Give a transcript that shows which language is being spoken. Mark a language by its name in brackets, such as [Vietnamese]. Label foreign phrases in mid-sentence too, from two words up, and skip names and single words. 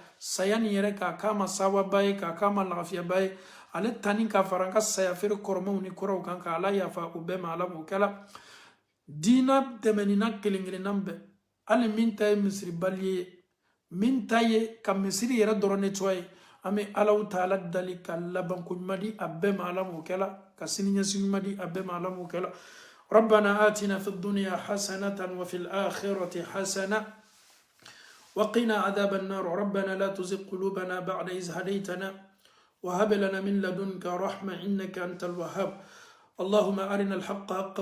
[Bambara] saya nin yɛrɛ k'a k'a ma sawaba ye k'a k'a ma lagafiyaba ye ale tani ka fara an ka saya feere kɔrɔmaw ni kɔrɔw kan ka ala yafa o bɛɛ ma ala m'o kɛla diina tɛmɛnina kelen kelennan bɛɛ hali min ta ye misiribali ye min ta ye ka misiri yɛrɛ dɔrɔn nettoyer an bɛ alaw taala dali ka labanko ɲuman di a bɛɛ ma ala m'o kɛla ka siniɲɛsigi ɲuman di a bɛɛ ma ala m'o kɛla [Arabic] ربنا آتنا في الدنيا حسنة وفي الآخرة حسنة وقنا عذاب النار ربنا لا تزغ قلوبنا بعد إذ هديتنا وهب لنا من لدنك رحمة إنك أنت الوهاب اللهم أرنا الحق حقا